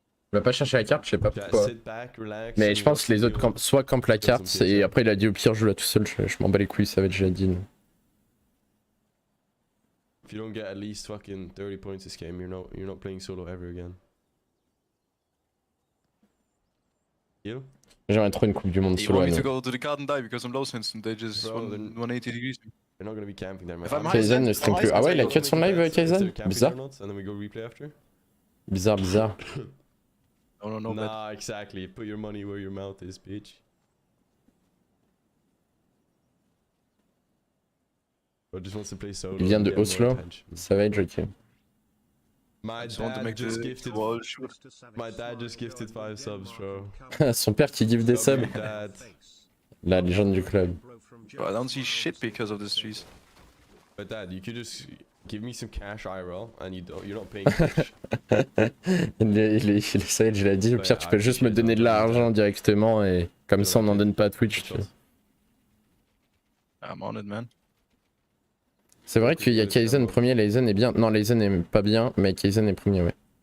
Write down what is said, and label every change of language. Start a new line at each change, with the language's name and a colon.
French: Il va pas chercher la carte, je sais pas pourquoi. Mais je pense que les autres soit campent la carte et après il a dit au pire je joue là tout seul, je m'en bats les couilles, ça va être déjà dit.
English: If you don't get at least fucking 30 points this game, you're not playing solo ever again. You?
French: J'aimerais trop une coupe du monde solo.
English: You want me to go to the card and die because I'm low since they just 180 degrees. They're not gonna be camping there, man.
French: Kaizen ne stream plus. Ah ouais, il a cut son live, Kaizen? Bizarre.
English: And then we go replay after?
French: Bizarre.
English: No, nah, exactly. Put your money where your mouth is, bitch. Bro just wants to play solo.
French: Il vient de Oslo. Ça va être ok.
English: My dad just gifted 5 subs, bro.
French: Son père qui give des subs. La légende du club.
English: Bro, I don't see shit because of this trees. But dad, you could just Give me some cash IRL and you're not paying cash.
French: il essaye, je l'ai dit, au pire tu peux juste me donner de l'argent directement et comme ça on n'en donne pas à Twitch. Tu vois.
English: I'm on it, man.
French: C'est vrai qu'il y a Kaizen premier, Kaizen est bien. Non, Kaizen est pas bien, mais Kaizen est premier, ouais.